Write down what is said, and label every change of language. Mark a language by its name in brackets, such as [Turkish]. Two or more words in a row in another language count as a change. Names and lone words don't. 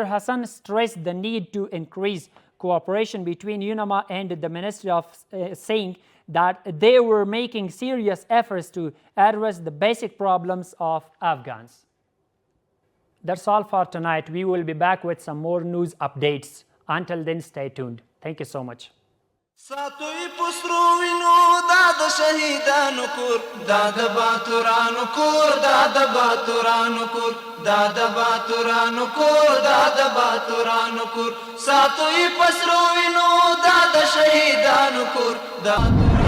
[English] Hassan stressed the need to increase cooperation between UNAMA and the Ministry of saying that they were making serious efforts to address the basic problems of Afghans. That's all for tonight. We will be back with some more news updates. Until then, stay tuned. Thank you so much. [Pashto] ساتوی پسرو وینو دا د شهیدانو کور دا د باتورانو کور دا د باتورانو کور دا د باتورانو کور دا د باتورانو کور ساتوی پسرو وینو دا د شهیدانو کور دا